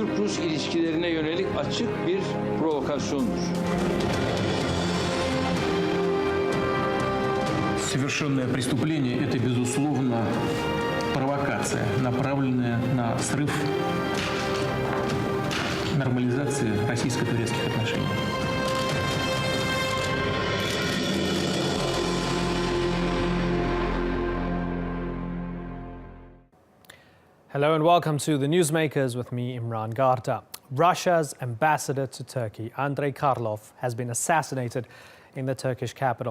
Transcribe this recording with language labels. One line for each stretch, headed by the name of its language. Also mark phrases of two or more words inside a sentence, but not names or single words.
Turkish: Türkiye-Rus ilişkilerine yönelik açık bir provokasyondur.
Russian: Совершенное преступление – это, безусловно, провокация, направленная на срыв нормализации российско-турецких отношений.
English: Hello and welcome to the Newsmakers with me, Imran Garta. Russia's ambassador to Turkey, Andrei Karlov, has been assassinated in the Turkish capital.